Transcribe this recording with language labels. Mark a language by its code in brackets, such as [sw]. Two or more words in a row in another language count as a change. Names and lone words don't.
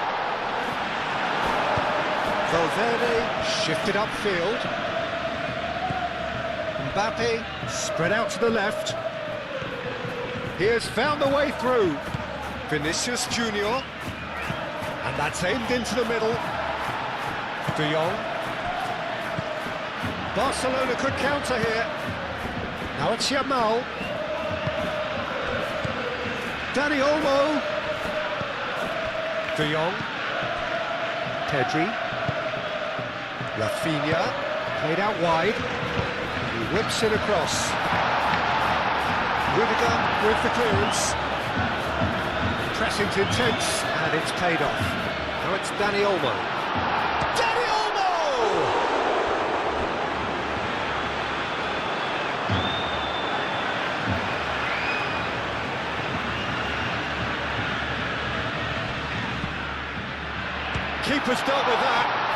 [en] Valverde shifted upfield. Mbappe spread out to the left. He has found the way through. Vinicius Junior. And that's aimed into the middle. De Jong. Barcelona could counter here. Now it's Yamal. Dani Olmo. De Jong. Pedri. Rafinha. Played out wide. He whips it across. Rudiger with the clearance. Pressing's intense, and it's paid off. Now it's Dani Olmo. Dani Olmo! Keeper's dealt with that.